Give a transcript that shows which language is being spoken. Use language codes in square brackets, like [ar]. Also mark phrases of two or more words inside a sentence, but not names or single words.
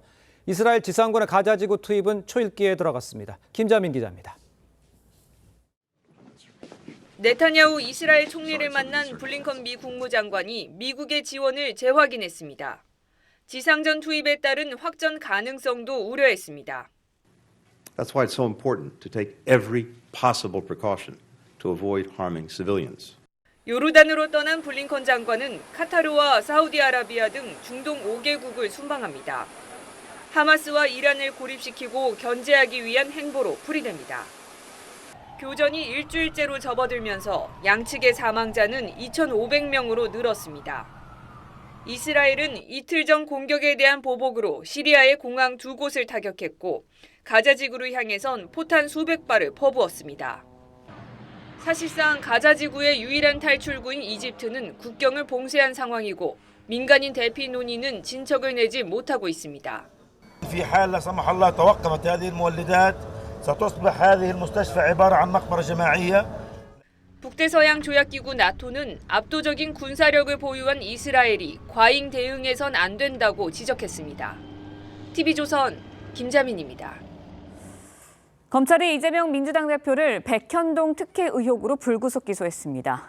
[ko] 이스라엘 지상군의 가자지구 투입은 초읽기에 들어갔습니다. 김자민 기자입니다. 네타냐후 이스라엘 총리를 만난 블링컨 미 국무장관이 미국의 지원을 재확인했습니다. 지상전 투입에 따른 확전 가능성도 우려했습니다. [en] That's why it's so important to take every possible precaution to avoid harming civilians. [ko] 요르단으로 떠난 블링컨 장관은 카타르와 사우디아라비아 등 중동 5개국을 순방합니다. 하마스와 이란을 고립시키고 견제하기 위한 행보로 풀이됩니다. 교전이 일주일째로 접어들면서 양측의 사망자는 2,500명으로 늘었습니다. 이스라엘은 이틀 전 공격에 대한 보복으로 시리아의 공항 2곳을 타격했고 가자지구를 향해선 포탄 수백 발을 퍼부었습니다. 사실상 가자지구의 유일한 탈출구인 이집트는 국경을 봉쇄한 상황이고 민간인 대피 논의는 진척을 내지 못하고 있습니다. [ar] في حال لا سمح الله توقفت هذه المولدات ستصبح هذه المستشفى عبارة عن مقبرة جماعية. [ko] 북대서양 조약기구 나토는 압도적인 군사력을 보유한 이스라엘이 과잉 대응해선 안 된다고 지적했습니다. TV조선 김자민입니다. 검찰이 이재명 민주당 대표를 백현동 특혜 의혹으로 불구속 기소했습니다.